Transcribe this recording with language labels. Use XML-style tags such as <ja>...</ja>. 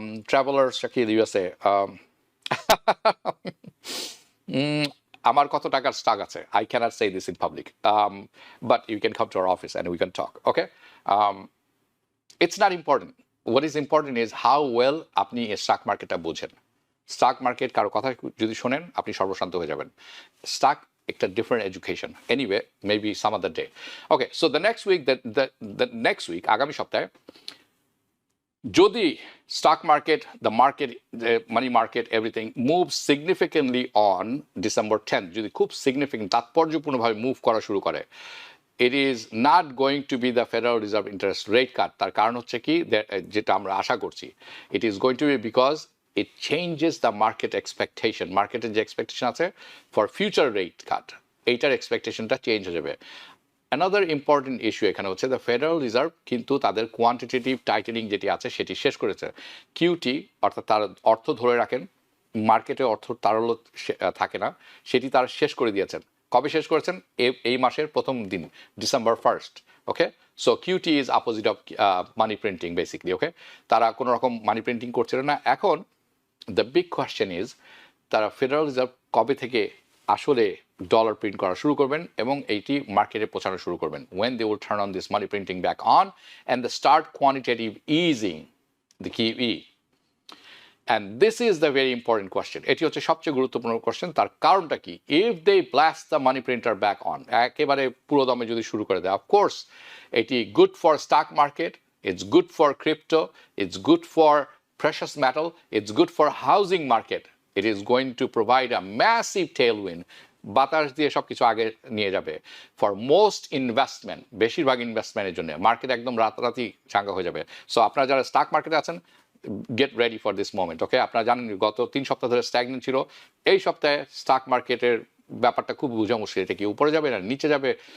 <en>ট্রাভেলার্সটা কি ইউএসএ,</en> <bn>আমার কত টাকার স্টক আছে,</bn> <en>I can't say this in public, but you can come to our office and we can talk. Okay, it's not important, what is important is how well</en> <bn>আপনি stock মার্কেটটা বোঝেন। Stock market কারো কথা যদি শোনেন আপনি সর্বশান্ত হয়ে যাবেন। স্টক একটা different education.</bn> <en>Anyway, maybe some other day. Okay, so the next week</en> <bn>আগামী সপ্তাহে যদি</bn> <en>stock market, the market, the money market, everything moves significantly on December 10th,</en> <bn>যদি খুব significant তাৎপর্যপূর্ণভাবে মুভ করা শুরু করে,</bn> <en>it is not going to be the Federal Reserve interest rate cut।</en> <bn>তার কারণ হচ্ছে কি, যেটা আমরা আশা করছি,</bn> <en>it is going to be because it changes the market expectation।</en> <bn>মার্কেটের যে এক্সপেকটেশন আছে</bn> <en>for future rate cut,</en> <bn>এইটার এক্সপেকটেশনটা চেঞ্জ হয়ে যাবে।</bn> <en>another important issue</en> <bn>এখানে হচ্ছে দ্য ফেডারেল রিজার্ভ কিন্তু তাদের কোয়ান্টিটেটিভ টাইটেনিং যেটি আছে সেটি শেষ করেছে। কিউটি, অর্থাৎ তার অর্থ ধরে রাখেন, মার্কেটে অর্থ তারল্য থাকে না, সেটি তারা শেষ করে দিয়েছেন। কবে শেষ করেছেন? এই মাসের প্রথম দিন,</bn> <en>December 1st। Okay, so QT is opposite of money printing basically.</en> <bn>ওকে, তারা কোনো রকম মানি প্রিন্টিং করছিল না। এখন</bn> <en>the big question is</en> <bn>তারা ফেডারেল রিজার্ভ কবে থেকে আসলে ডলার প্রিন্ট করা শুরু করবেন এবং এইটি মার্কেটে পৌঁছানো শুরু করবেন।</bn> <en>when they will turn on this money printing back on and the start quantitative easing, the QE, and this is the very important question।</en> <bn>এটি হচ্ছে সবচেয়ে গুরুত্বপূর্ণ কোয়েশ্চেন। তার কারণটা কি?</bn> <en>if they blast the money printer back on,</en> <bn>একেবারে পুরো দমে যদি শুরু করে দেয়,</bn> <en>of course এটি good for stock market, it's good for crypto, it's good for precious metal, it's good for housing market, it is going to provide a massive tailwind।</en> <bn>বাতাস দিয়ে সবকিছু আগে নিয়ে যাবে</bn> <en>for most investment,</en> <bn>বেশিরভাগ ইনভেস্টমেন্টের জন্য মার্কেট একদম রাতারাতি চাঙ্গা হয়ে যাবে। সো আপনারা যারা স্টক মার্কেটে আছেন,</bn> <en>Get ready for this moment.</en> <bn>ওকে, আপনারা জানেন গত 3 সপ্তাহ ধরে স্ট্যাগনেন্ট ছিল। এই সপ্তাহে স্টক মার্কেটের ব্যাপারটা খুব বোঝা মুশকিল, এটা কি উপরে যাবে না নিচে যাবে।</bn>